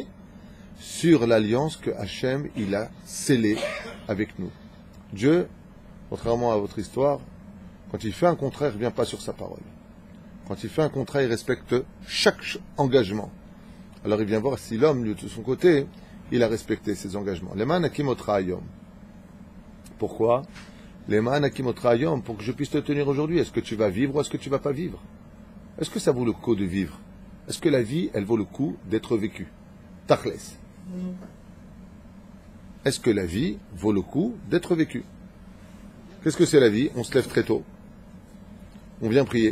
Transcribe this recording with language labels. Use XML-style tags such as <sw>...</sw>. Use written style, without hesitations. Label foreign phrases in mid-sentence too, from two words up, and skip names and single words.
<fr>Sur l'alliance que Hachem, il a scellée avec nous. Dieu, contrairement à votre histoire, quand il fait un contrat, il ne revient pas sur sa parole. Quand il fait un contrat, il respecte chaque engagement. Alors il vient voir si l'homme, lui, de son côté, il a respecté ses engagements.</fr> <he>למען הקים אותך היום. Pourquoi? למען הקים אותך היום,</he> <fr>pour que je puisse te tenir aujourd'hui. Est-ce que tu vas vivre ou est-ce que tu ne vas pas vivre? Est-ce que ça vaut le coup de vivre? Est-ce que la vie, elle vaut le coup d'être vécue? Tachles. Est-ce que la vie vaut le coup d'être vécue? Qu'est-ce que c'est la vie? On se lève très tôt. On vient prier.</fr>